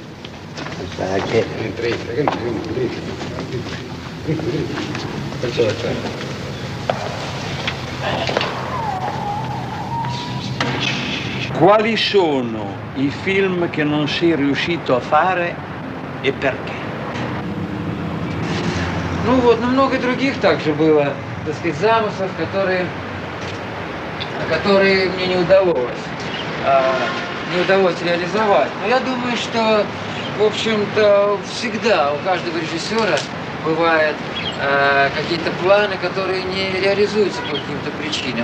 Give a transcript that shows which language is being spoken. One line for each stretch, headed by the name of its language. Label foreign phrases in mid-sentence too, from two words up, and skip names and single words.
Italian: Entra, che Faccio la terra. Quali sono i film che non sei riuscito a fare e perché?
Russian: Ну вот, много других также было, так сказать, замыслов, которые мне не удалось реализовать. Но я думаю, что, в общем-то, всегда у каждого режиссера бывают какие-то планы, которые не реализуются по каким-то причинам.